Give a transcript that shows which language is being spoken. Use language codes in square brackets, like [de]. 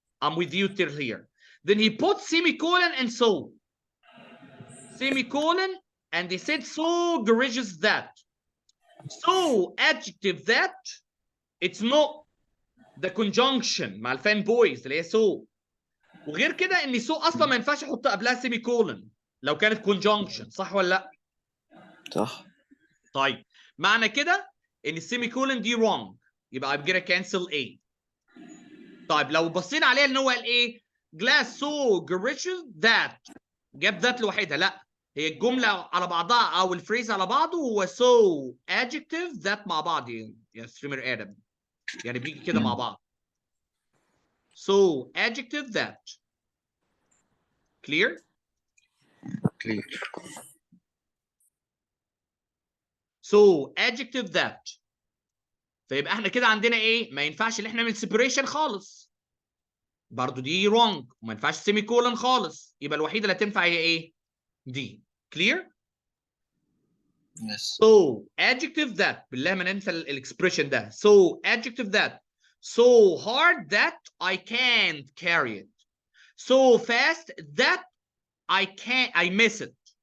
[en] I'm with you till here. Then he put semicolon and so. Semicolon, and he said so gorgeous that. So adjective that, it's not the conjunction [ar] مع الفان بويز اللي هي [en] so. [ar] وغير كده ان سو اصلا ما ينفعش احط قبلها سيمي كولن لو كانت كونجنكشن، صح ولا لا؟ صح. طيب معنى كده ان السيمي كولن دي wrong، يبقى [en] I'm gonna cancel A. [ar] طيب لو بصينا عليها ان هو قال ايه؟ [en] glass so gorgeous that، [ar] جاب ذات لوحدها، لا هي الجمله على بعضها او الفريز على بعضه هو [en] so adjective that [ar] مع بعض يا ستريمر ادم، يعني بيجي كده مع بعض. [en] so adjective that. clear؟ clear. so adjective that. [ar] فيبقى احنا كده عندنا ايه؟ ما ينفعش ان احنا نعمل separation خالص، برضو دي wrong، وما ينفعش سيمي كولن خالص، يبقى الوحيده اللي تنفع هي ايه؟ دي. [en] clear؟ yes. so adjective that، [ar] بالله ما ننسى الاكسبريشن ده. [en] so adjective that so hard that I can't carry it, so fast that I miss it.